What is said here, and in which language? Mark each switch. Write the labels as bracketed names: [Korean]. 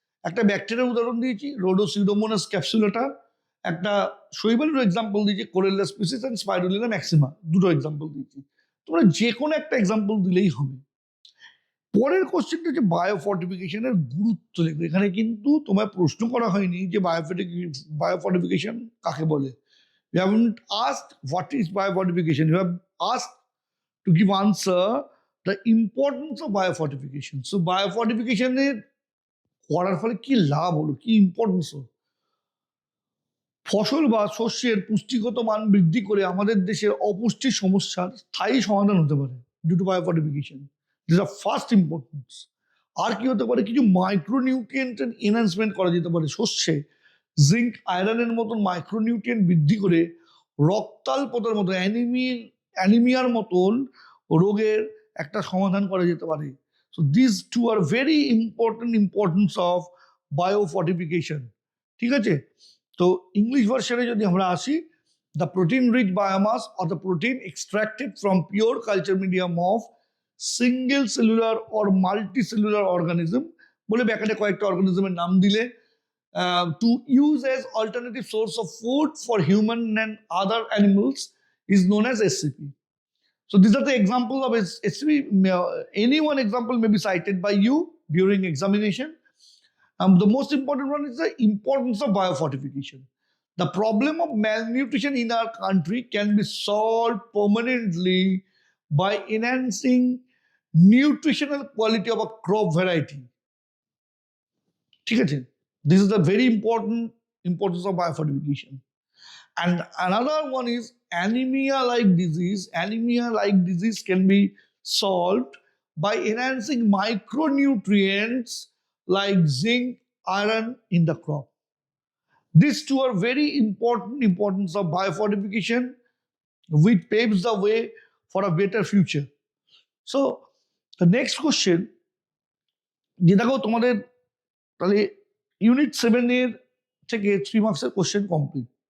[Bangla] একটা ব্যাকটেরিয়ার উদাহরণ দিয়েছি, রোডোসিউডোমোনাস ক্যাপসুলাটা। একটা শৈবালের এক্সাম্পল দিয়েছি, কোরেল্লা species and spirulina maxima. 2টো example দিয়েছি, তোমরা যে কোনো একটা এক্সাম্পল দিলেই হবে। পরের কোশ্চেনটা হচ্ছে বায়োফর্টিফিকেশনের গুরুত্ব লেখো। এখানে কিন্তু তোমায় প্রশ্ন করা হয়নি যে বায়োফর্টিফিকেশন কাকে বলে। [English] You haven't asked what is biofortification. You have asked to give answer the importance of biofortification. So biofortification এর [Bangla] করার ফলে কি লাভ হলো, কি ইম্পর্টেন্স হলো? ফসল বা শস্যের পুষ্টিগত মান বৃদ্ধি করে আমাদের দেশের অপুষ্টির সমস্যার স্থায়ী সমাধান হতে পারে [English] Due to biofortification. This are first importance. [Bangla] আর কি হতে পারে, কিছু মাইক্রোনিউট্রিয়েন্টের এনহান্সমেন্ট করা যেতে পারে শস্যে। জিঙ্ক আয়রনের মতন মাইক্রোনিউট্রিয়েন্ট বৃদ্ধি করে রক্তাল্পতার মতো অ্যানিমিয়ার মতন রোগের একটা সমাধান করা যেতে পারে। [English] So this two are very importance of biofortification. [Bangla] ঠিক আছে, তো ইংলিশ ভার্সনে যদি আমরা আসি, [English] the protein rich biomass or the protein extracted from pure culture medium of single cellular or multi cellular organism, [Bangla] বলে ব্যাকেটে কয়েকটা অর্গানিজমের নাম দিলে, [English] to use as alternative source of food for human and other animals is known as SCP. So these are the examples of SCP. Any one example may be cited by you during examination. The most important one is the importance of biofortification. The problem of malnutrition in our country can be solved permanently by enhancing nutritional quality of a crop variety. [Bangla] ঠিক আছে? [English] This is the very importance of biofortification. And another one is anemia-like disease. Anemia-like disease can be solved by enhancing micronutrients like zinc, iron in the crop. These two are very importance of biofortification, which paves the way for a better future. So the next question, [Bangla] যে দেখো তোমাদের তাহলে unit 7 এর থেকে 3 মার্কসের question complete.